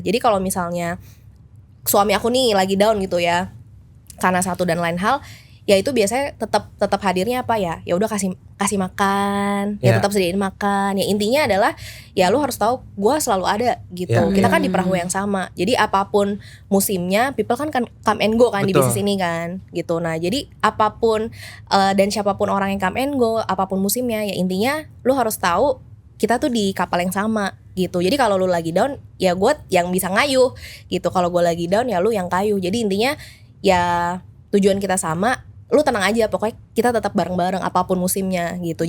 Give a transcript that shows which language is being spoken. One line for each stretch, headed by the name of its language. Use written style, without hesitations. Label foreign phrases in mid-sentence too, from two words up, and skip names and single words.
Indonesian: Jadi kalau misalnya suami aku nih lagi down gitu ya, karena satu dan lain hal, ya itu biasanya tetap hadirnya apa ya? Ya udah kasih makan, ya tetap sediain makan. Ya intinya adalah ya lu harus tahu gue selalu ada gitu. Kita kan di perahu yang sama. Jadi apapun musimnya,
English: people kan come and go
Indonesian: kan. Betul. Di bisnis ini kan gitu. Nah, jadi apapun dan siapapun orang yang
English: come and go,
Indonesian: apapun musimnya, ya intinya lu harus tahu kita tuh di kapal yang sama gitu. Jadi kalau lu lagi down, ya gue yang bisa ngayuh gitu. Kalau gue lagi down, ya lu yang kayuh. Jadi intinya ya tujuan kita sama. Lu tenang aja, pokoknya kita tetap bareng-bareng apapun musimnya gitu.